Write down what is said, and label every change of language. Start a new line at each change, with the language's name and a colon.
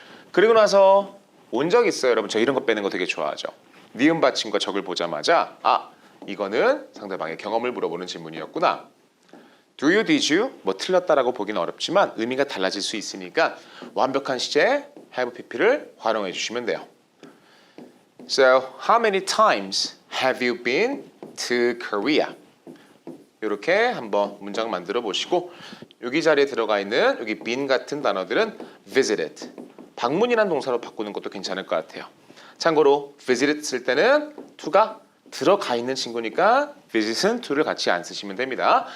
Korean: 그리고 나서 온 적 있어요. 여러분 저 이런 거 빼는 거 되게 좋아하죠. 니은 받침과 적을 보자마자 이거는 상대방의 경험을 물어보는 질문이었구나.
English: Do you, did you?
Korean: 뭐 틀렸다라고 보기는 어렵지만 의미가 달라질 수 있으니까 완벽한 시제 have pp를 활용해 주시면 돼요.
English: So, how many times have you been to Korea?
Korean: 이렇게 한번 문장 만들어 보시고 여기 자리에 들어가 있는 여기 been 같은 단어들은 visited, 방문이란 동사로 바꾸는 것도 괜찮을 것 같아요. 참고로 visited 쓸 때는 to가 들어가 있는 친구니까 visit은 to를 같이 안 쓰시면 됩니다.